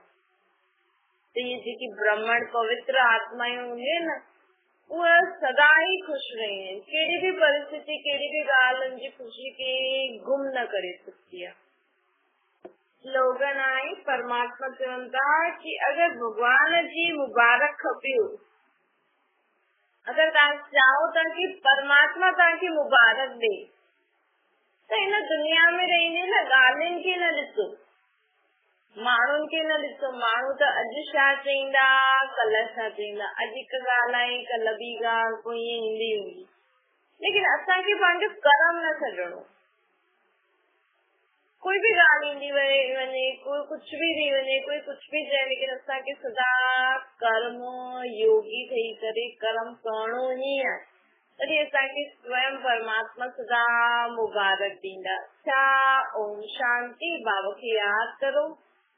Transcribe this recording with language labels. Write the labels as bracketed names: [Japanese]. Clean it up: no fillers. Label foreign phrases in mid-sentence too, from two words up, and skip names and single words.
[Sindhi] त इहे जेकी ब्रह्मण पवित्र आत्मायूं हूंदियूं न उहे सदा ई ख़ुशि रहंदियूं आहिनि, कहिड़ी बि परिस्थिति कहिड़ी बि ॻाल्हि उनजी ख़ुशी खे गुम न करे सघंदी आहे। स्लोगन आहे परमात्मा चवनि था कि अगर भगवान जी मुबारक खपेव, अगर तव्हां चाहो था कि परमात्मा तव्हांखे मुबारक ॾे त हिन दुनिया में रहंदे न ॻाल्हियुनि खे न ॾिसो, माण्हुनि खे न ॾिसो। माण्हू त अॼु छा चईंदा कल्ह छा चईंदा, अॼु हिकु ॻाल्हि आहे कल्ह ॿी ॻाल्हि कोई ईअं ईंदी हूंदी, लेकिन असांखे पंहिंजो कर्म न छॾणो। कोई भी ॻाल्हि ईंदी वञे, कोई कुछ भी थी वञे, कोई कुछ भी चए, लेकिन असांखे सदा कर्म योगी ठही करे कर्म करणो ई आहे। तॾहिं असांखे स्वयं परमात्मा सदा मुबारक ॾींदा। छा ओम शांति बाबा खे यादि करो।